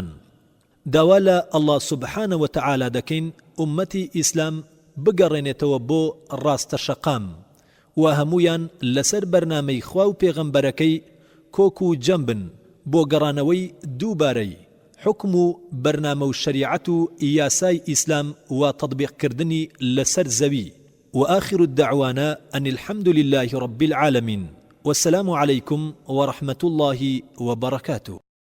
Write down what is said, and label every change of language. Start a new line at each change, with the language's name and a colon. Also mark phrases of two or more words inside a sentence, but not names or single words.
Central Kurdish: داوا لە ئەڵڵا
Arabic: سبحانە وتەعالا
Central Kurdish: دەکەین ئومەتی ئیسلام بگەڕێنێتەوە بۆ ڕاستەشەقام و هەمویان لەسەر بەرنامەی خوا و پێغەمبەرەکەی کۆک و جەمبن بۆ گەڕانەوەی دووبارەی حکم و بەرنامە و شەریعەت و یاسای ئیسلام و تەطبیقکردنی لەسەر زەوی.
Arabic: وآخر الدعوانا أن الحمد لله رب العالمين والسلام عليكم ورحمة الله وبركاته.